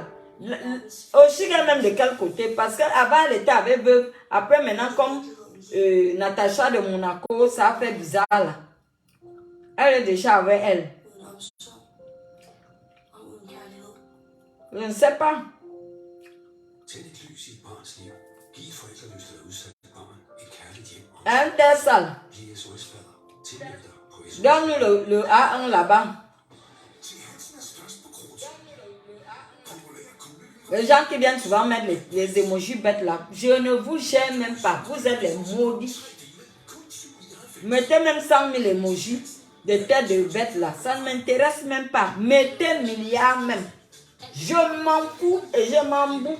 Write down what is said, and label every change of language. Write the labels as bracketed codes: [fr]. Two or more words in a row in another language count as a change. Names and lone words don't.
[fr] Oshiga même de quel côté? Parce qu'avant elle était avec Veuve. Après maintenant comme Natacha de Monaco, ça a fait bizarre là. Elle est déjà avec elle. Je ne sais pas. Intersal. [da] tilmeldt dig på SMS. [fr] Donne-nous le A1 là-bas. [da] Til Hansen er størst på krudt. Populære kugle. [fr] Les gens qui viennent souvent mettre les emojis bêtes là, je ne vous gêne même pas. Vous êtes les maudits. Mettez même 100 000 emojis de tête de bêtes là. Ça ne m'intéresse même pas. Mettez milliards même. Je m'en fous et je m'en bous.